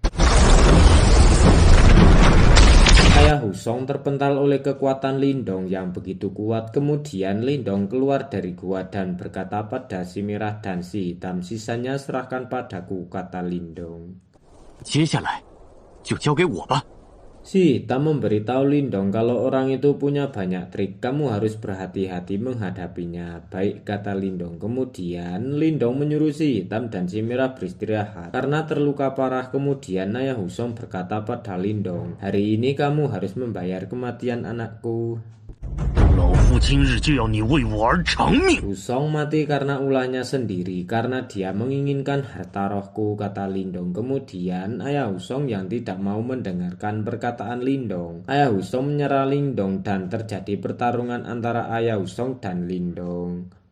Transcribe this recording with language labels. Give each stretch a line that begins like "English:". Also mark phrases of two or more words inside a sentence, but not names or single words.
Indonesian: Ayah Husong terpental oleh kekuatan Lindong yang begitu kuat. Kemudian Lindong keluar dari gua dan berkata pada si merah dan si hitam, sisanya serahkan padaku, kata Lindong.
Chinese: 就交给我吧。
Indonesian: Si Hitam memberitahu Lindong kalau orang itu punya banyak trik, kamu harus berhati-hati menghadapinya. Baik, kata Lindong. Kemudian Lindong menyuruh si Hitam dan si Merah beristirahat karena terluka parah. Kemudian Ayah Husong berkata pada Lindong, hari ini kamu harus membayar kematian anakku.
Chinese: 老夫今日就要你为我而偿命。
Indonesian: Husong mati karena ulahnya sendiri, karena dia menginginkan harta rohku, kata Lindong. Kemudian Ayah Husong yang tidak mau mendengarkan perkataan Lindong. Ayah Husong menyerang Lindong dan terjadi pertarungan antara Ayah Husong dan Lindong.